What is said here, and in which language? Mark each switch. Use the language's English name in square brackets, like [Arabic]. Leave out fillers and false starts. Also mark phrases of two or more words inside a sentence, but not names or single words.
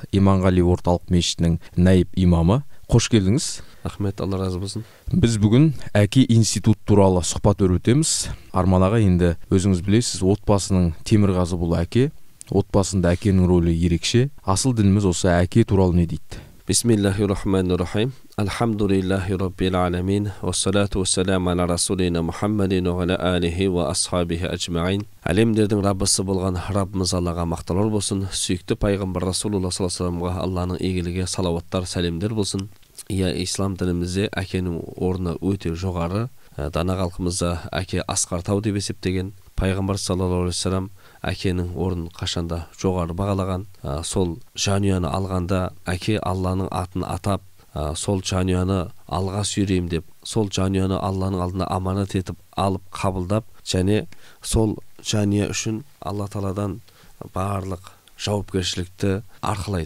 [Kazakh] Иманғали орталық мешітінің наиб имамы. Қош келдіңіз. Рахмет, Алла разы болсын. Біз бүгін әке институт туралы сұхбат өрбітеміз. Арман аға, енді өзіңіз білесіз, отбасының темірқазы бұл әке. Отбасында әкенің рөлі ерекше. Асыл дініміз осы әке туралы не дейді? [Arabic] بسم الله الرحمن الرحيم الحمد لله رب العالمين. والصلاة والسلام على رسولنا محمد وعلى آله وأصحابه أجمعين. [Kazakh] Әлемдердің Раббысы болған Раббымыз Аллаға мақтаулар болсын. Сүйікті пайғамбар Расулуллах [Arabic] صلى الله عليه وسلم [Kazakh] Алланың игілігі салауаттар, сәлемдер болсын. Ислам дінімізде әкенің орны өте жоғары. Дана халқымызда әке асқар тау деп есептеген. Пайғамбар [Arabic] صلى الله عليه وسلم [Kazakh] әкенің орнын қашанда жоғары бағалаған. Сол жанұяны алғанда әке Алланың атын атап, сол жанұяны алға сүйреймін деп, сол жанұяны Алланың алдына аманат етіп алып қабылдап, және сол жанұя үшін Алла Тағаладан барлық жауапкершілікті арқалайды.